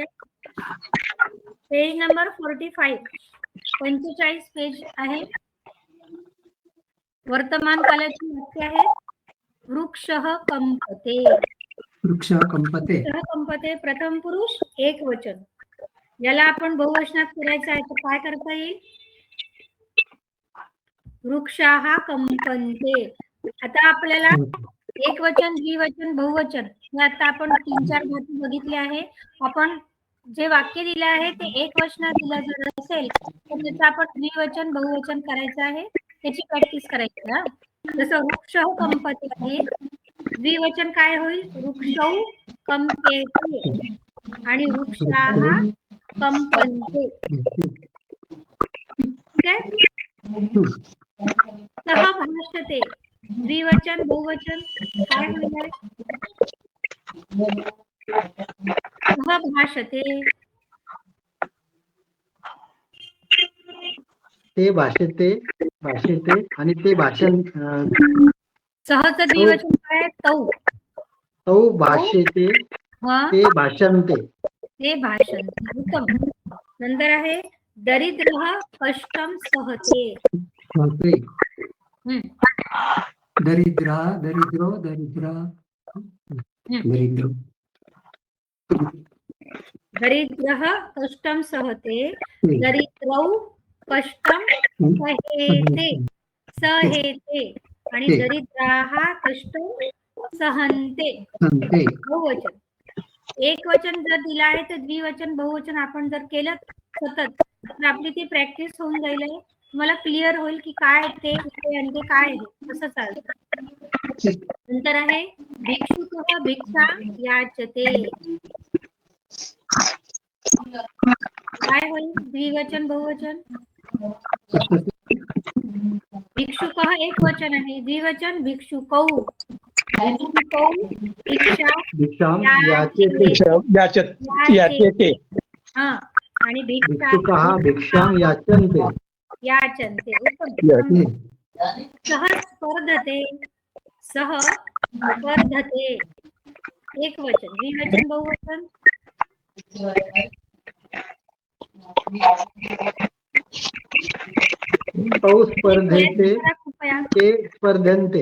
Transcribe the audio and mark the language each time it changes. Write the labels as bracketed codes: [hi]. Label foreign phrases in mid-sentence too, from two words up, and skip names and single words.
[mr] पेज नंबर 45 पेज आहे. वर्तमान कालाची वाक्य आहे. [sa] वृक्षः कंपते. वृक्ष कंपते. वृक्षः कंपते प्रथम पुरुष एक वचन. [mr] याला आपण बहुवचनात करायचं आहे तर काय करता येईल? [sa] वृक्षाः कंपन्ते. [mr] आता आपल्याला एक वचन, द्विवचन, बहुवचन हे आता आपण 3-4 धातू बघितले आहे. आपण जे वाक्य दिले आहे ते एक वचनात दिलं जर असेल तर त्याचं आपण द्विवचन, बहुवचन करायचं आहे. त्याची प्रॅक्टिस करायची आहे. जसं [sa] वृक्षः कंपते [mr] आहे, द्विवचन काय होईल? [sa] वृक्षौ कंपेते आणि वृक्षाः कंपन्ते. [mr] ठीक आहे. [sa] सह भाषते, [mr] द्विवचन, बहुवचन काय होईल? [sa] सह भाषते. ते भाषेते आणि ते भाषण. [mr] सहचं द्विवचन काय आहे? तौ. [sa] तो भाषेते, ते भाषणते. ते भाषण. उत्तम. [mr] नंतर आहे [sa] दरिद्रः कष्टम सहते. दरिद्रा, दरिद्रो, दरिद्रा, दरिद्रो. दरिद्रः कष्टम सहते, दरिद्रौ कष्टम सहेते आणि दरिद्राः कष्टम सहन्ते. [mr] बहुवचन. एक वचन जर दिलं आहे तर द्विवचन, बहुवचन आपण जर केलं सतत तर आपली ती प्रॅक्टिस होऊन जाईल. तुम्हाला क्लिअर होईल की काय ते आणि ते काय आहे कसं चालतं. नंतर आहे [sa] भिक्षुकः भिक्षा याचते. [mr] काय होईल? द्विवचन, बहुवचन. भिक्षुकः एक वचन आहे, द्विवचन भिक्षुकौ. [sa] भिक्षुकौ भिक्षा याचते. [mr] हा, आणि [sa] भिक्षुकः भिक्षां याचन्ते. याचन्ते. उत्तम. सह स्पर्धते, सह स्पर्धते एक वचन, द्विवचन, बहुवचन. तौ स्पर्धेते, ते स्पर्धन्ते.